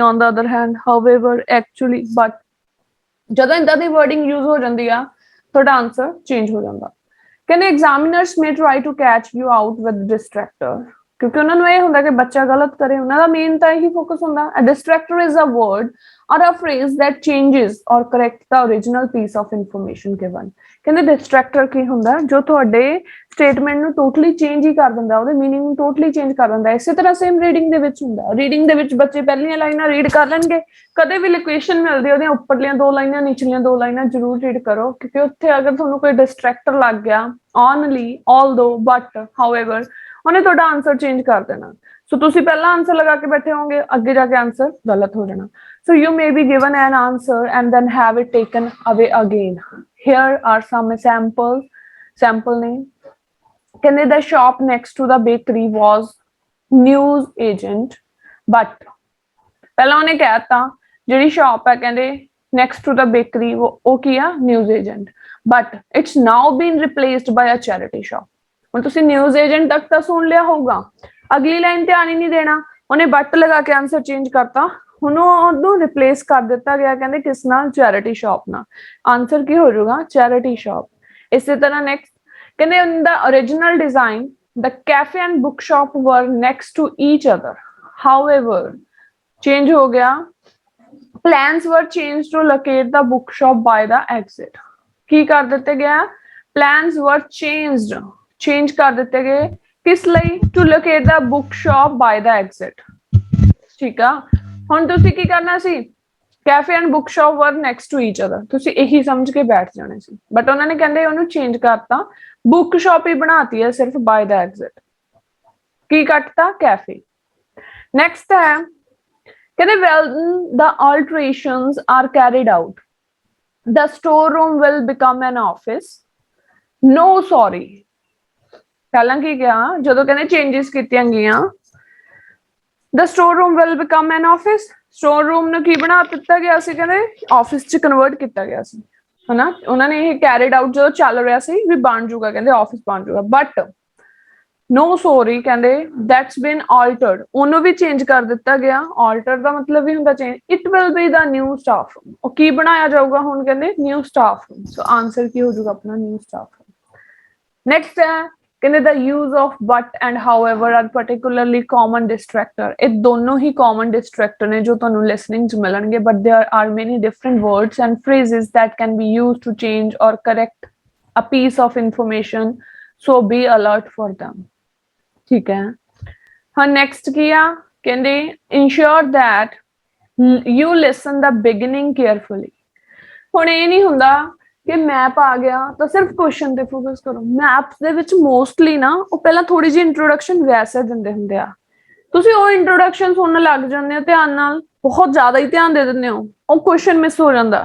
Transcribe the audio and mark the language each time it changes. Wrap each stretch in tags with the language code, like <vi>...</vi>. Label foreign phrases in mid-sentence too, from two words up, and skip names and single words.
<en>On the other hand however, actually, but,</en> <pa>ਜਦੋਂ ਇਦਾਂ ਦੀ</pa> <en>wording use</en> <pa>ਹੋ ਜਾਂਦੀ ਆ ਤੁਹਾਡਾ</pa> <en>answer change</en> <pa>ਹੋ ਜਾਂਦਾ। ਕਹਿੰਦੇ</pa> <en>examiners may try to catch you out with distractor,</en> <pa>ਕਿਉਂਕਿ ਉਹਨਾਂ ਨੂੰ ਇਹ ਹੁੰਦਾ ਕਿ ਬੱਚਾ ਗਲਤ ਕਰੇ, ਉਹਨਾਂ ਦਾ ਮੇਨ ਤਾਂ ਇਹੀ ਫੋਕਸ ਹੁੰਦਾ।</pa> <en>A distractor is a word or a phrase that changes or corrects the original piece of information given।</en> <pa>ਕਹਿੰਦੇ ਡਿਸਟਰੈਕਟਰ ਕੀ ਹੁੰਦਾ, ਜੋ ਤੁਹਾਡੇ ਸਟੇਟਮੈਂਟ ਨੂੰ</pa> <en>totally change</en> <pa>ਹੀ ਕਰ ਦਿੰਦਾ, ਉਹਦੇ ਮੀਨਿੰਗ ਨੂੰ</pa> <en>totally change</en> <pa>ਕਰ ਦਿੰਦਾ। ਇਸੇ ਤਰ੍ਹਾਂ</pa> <en>same reading</en> <pa>ਦੇ ਵਿੱਚ ਹੁੰਦਾ। ਰੀਡਿੰਗ ਦੇ ਵਿੱਚ ਬੱਚੇ ਪਹਿਲੀਆਂ ਲਾਈਨਾਂ ਰੀਡ ਕਰ ਲੈਣਗੇ, ਕਦੇ ਵੀ ਲੋਕੇਸ਼ਨ ਮਿਲਦੀ ਉਹਦੀਆਂ ਉੱਪਰਲੀਆਂ 2 ਲਾਈਨਾਂ ਨੀਚਲੀਆਂ 2 ਲਾਈਨਾਂ ਜ਼ਰੂਰ ਰੀਡ ਕਰੋ, ਕਿਉਂਕਿ ਉੱਥੇ ਅਗਰ ਤੁਹਾਨੂੰ ਕੋਈ ਡਿਸਟਰੈਕਟਰ ਲੱਗ ਗਿਆ,</pa> <en>only, although, but, however,</en> <pa>ਉਹਨੇ ਤੁਹਾਡਾ</pa> <en>answer change</en> <pa>ਕਰ ਦੇਣਾ। ਸੋ ਤੁਸੀਂ ਪਹਿਲਾਂ ਆਨਸਰ ਲਗਾ ਕੇ ਬੈਠੇ ਹੋਵੋਗੇ, ਅੱਗੇ ਜਾ ਕੇ ਆਨਸਰ ਗਲਤ ਹੋ ਜਾਣਾ।</pa> <en>So you may be given an answer and then have it taken away again. Here are some samples. Sample name. Can the shop next to the bakery was news agent, but</en> <pa>ਪਹਿਲਾਂ ਉਹਨੇ ਕਹਿਤਾ ਜਿਹੜੀ ਸ਼ਾਪ ਹੈ ਕਹਿੰਦੇ</pa> <en>next to the bakery</en> <pa>ਉਹ ਕੀ ਆ,</pa> <en>news agent, but it's now been replaced by a charity shop।</en> <pa>ਹੁਣ ਤੁਸੀਂ</pa> <en>news agent</en> <pa>ਤੱਕ ਤਾਂ ਸੁਣ ਲਿਆ ਹੋਊਗਾ, ਅਗਲੀ ਲਾਈਨ ਧਿਆਨ ਹੀ ਨਹੀਂ ਦੇਣਾ, ਉਹਨੇ but ਲਗਾ ਕੇ</pa> <en>answer change</en> <pa>ਕਰਤਾ, ਹੁਣ ਉਹਨੂੰ ਰਿਪਲੇਸ ਕਰ ਦਿੱਤਾ ਗਿਆ ਕਹਿੰਦੇ ਕਿਸ ਨਾਲ,</pa> <en>charity shop</en> <pa>ਨਾਲ। ਆਨਸਰ ਕੀ ਹੋ ਜਾਊਗਾ,</pa> <en>charity shop.</en> <pa>ਇਸੇ ਤਰ੍ਹਾਂ ਨੈਕਸਟ ਕਹਿੰਦੇ</pa> <en>in the original design the cafe and bookshop were next to each other, however change</en> <pa>ਹੋ ਗਿਆ,</pa> <en>plans were changed to locate the bookshop by the exit।</en> <pa>ਕੀ ਕਰ ਦਿੱਤੇ ਗਿਆ,</pa> <en>plans were changed,</en> <pa>change ਕਰ ਦਿੱਤੇ ਗਏ ਕਿਸ ਲਈ,</pa> <en>to locate the bookshop by the exit।</en> <pa>ਠੀਕ ਆ, ਹੁਣ ਤੁਸੀਂ ਕੀ ਕਰਨਾ ਸੀ,</pa> <en>cafe and bookshop were next to each other,</en> <pa>ਤੁਸੀਂ ਇਹੀ ਸਮਝ ਕੇ ਬੈਠ ਜਾਣੇ ਸੀ, ਬਟ ਉਹਨਾਂ ਨੇ ਕਹਿੰਦੇ ਉਹਨੂੰ ਚੇਂਜ ਕਰਤਾ,</pa> <en>bookshop</en> <pa>ਹੀ ਬਣਾਤੀ ਹੈ ਸਿਰਫ</pa> <en>by the exit,</en> <pa>ਕੀ ਕੱਟਤਾ, ਕੈਫੇ। ਨੈਕਸਟ ਹੈ ਕਹਿੰਦੇ</pa> <en>ਵੈਲ the alterations are carried out the storeroom will become an office, no sorry।</en> <pa>ਪਹਿਲਾਂ ਕੀ ਗਿਆ, ਜਦੋਂ ਕਹਿੰਦੇ ਚੇਂਜਸ ਕੀਤੀਆਂ ਗਈਆਂ,</pa> <en>the storeroom will become an office,</en> <pa>storeroom ਨੂੰ ਕੀ ਬਣਾ ਦਿੱਤਾ ਗਿਆ ਸੀ, ਕਹਿੰਦੇ ਆਫਿਸ ਚ ਕਨਵਰਟ ਕੀਤਾ ਗਿਆ ਸੀ, ਹਨਾ। ਉਹਨਾਂ ਨੇ ਇਹ</pa> <en>carried out</en> <pa>ਜਦੋਂ ਚੱਲ ਰਿਹਾ ਸੀ ਵੀ ਬਣ ਜੂਗਾ, ਕਹਿੰਦੇ ਆਫਿਸ ਬਣ ਜੂਗਾ,</pa> <en>but no sorry</en> <pa>ਕਹਿੰਦੇ</pa> <en>that's been altered,</en> <pa>ਉਹਨੂੰ ਵੀ ਚੇਂਜ ਕਰ ਦਿੱਤਾ ਗਿਆ।</pa> <en>alter</en> <pa>ਦਾ ਮਤਲਬ ਵੀ ਹੁੰਦਾ</pa> <en>ਚੇਂਜ। it will be the new staff room,</en> <pa>ਉਹ ਕੀ ਬਣਾਇਆ ਜਾਊਗਾ ਹੁਣ, ਕਹਿੰਦੇ</pa> <en>new staff room।</en> <pa>ਸੋ ਆਨਸਰ ਕੀ ਹੋ ਜਾਊਗਾ ਆਪਣਾ,</pa> <en>new staff room।</en> <pa>ਨੈਕਸਟ ਹੈ ਕਹਿੰਦੇ</pa> <en>the use of but and however are particularly common distractor।</en> <pa>ਇਹ ਦੋਨੋਂ ਹੀ</pa> <en>common distractor</en> <pa>ਨੇ ਜੋ ਤੁਹਾਨੂੰ listening ਚ ਮਿਲਣਗੇ,</pa> <en>but there are many different words and phrases that can be used to change or correct a piece of information, so be alert for them।</en> <pa>ਠੀਕ ਹੈ, ਹਾਂ ਨੈਕਸਟ ਕੀ ਆ, ਕਹਿੰਦੇ</pa> <en>ensure that you listen the beginning carefully।</en> <pa>ਹੁਣ ਇਹ ਨਹੀਂ ਹੁੰਦਾ ਕਿ ਮੈਪ ਆ ਗਿਆ ਤਾਂ ਸਿਰਫ ਕੁਐਸਚਨ ਤੇ ਫੋਕਸ ਕਰੋ। ਮੈਪਸ ਦੇ ਵਿੱਚ ਮੋਸਟਲੀ ਨਾ ਉਹ ਪਹਿਲਾਂ ਥੋੜੀ ਜਿਹੀ ਇੰਟਰੋਡਕਸ਼ਨ ਵੈਸੇ ਦਿੰਦੇ ਹੁੰਦੇ ਆ, ਤੁਸੀਂ ਉਹ ਇੰਟਰੋਡਕਸ਼ਨ ਸੁਣਨ ਲੱਗ ਜਾਂਦੇ ਹੋ ਧਿਆਨ ਨਾਲ, ਬਹੁਤ ਜ਼ਿਆਦਾ ਹੀ ਧਿਆਨ ਦੇ ਦਿੰਦੇ ਹੋ, ਉਹ</pa> <en>question miss</en> <pa>ਹੋ ਜਾਂਦਾ।</pa>